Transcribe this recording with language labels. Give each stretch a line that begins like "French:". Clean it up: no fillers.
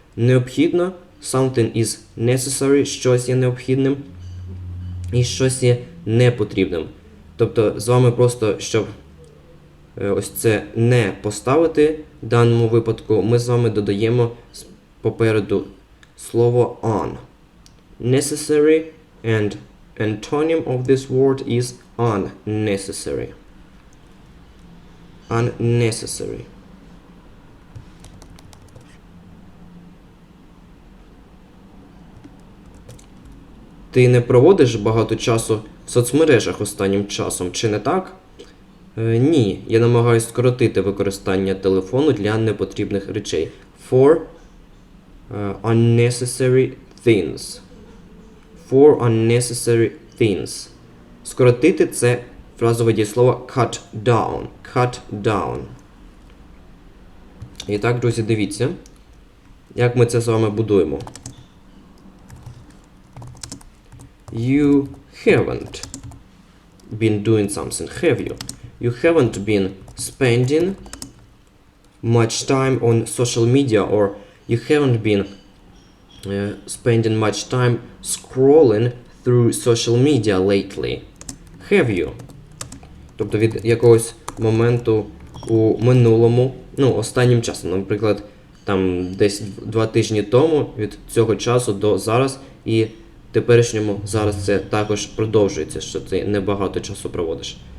Ukrainian: Необхідно,
English: something is necessary,
Ukrainian: щось є необхідним, і щось є непотрібним. Тобто, з вами просто, щоб ось це не поставити в даному випадку, ми з вами додаємо попереду слово on.
English: Necessary and antonym of this word is unnecessary. Unnecessary.
Ukrainian: Ти не проводиш багато часу в соцмережах останнім часом, чи не так? Ні, я намагаюся скоротити використання телефону для непотрібних речей.
English: For unnecessary things. For unnecessary things.
Ukrainian: Скоротити – це фразове дієслово cut down.
English: Cut down.
Ukrainian: І так, друзі, дивіться, як ми це з вами будуємо.
English: You haven't been doing something, have you? You haven't been spending much time on social media, or you haven't been spending much time scrolling through social media lately. Have you?
Ukrainian: Тобто від якогось моменту у минулому, останнім часом, наприклад, там десь 2 тижні тому, від цього часу до зараз, і теперішньому зараз це також продовжується, що ти небагато часу проводиш.